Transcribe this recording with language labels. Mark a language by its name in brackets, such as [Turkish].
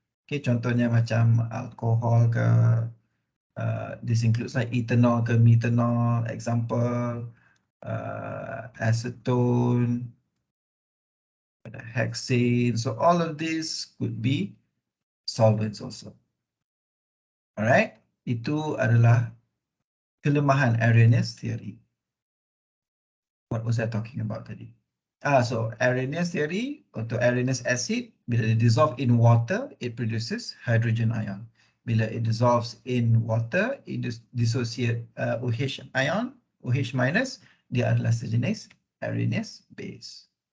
[English] Okay, [Malay] contohnya macam alkohol ke, [English] this includes like ethanol ke methanol, example, acetone, hexane. So all of these could be solvents also. [Malay] Alright, itu adalah kelemahan Arrhenius theory. [English] What was I talking about tadi? So Arrhenius theory, untuk Arrhenius acid, bila it dissolve in water, it produces hydrogen ion. Bila it dissolves in water, it dissociate OH ion, OH minus, [Malay] dia adalah sejenis [English] Arrhenius base.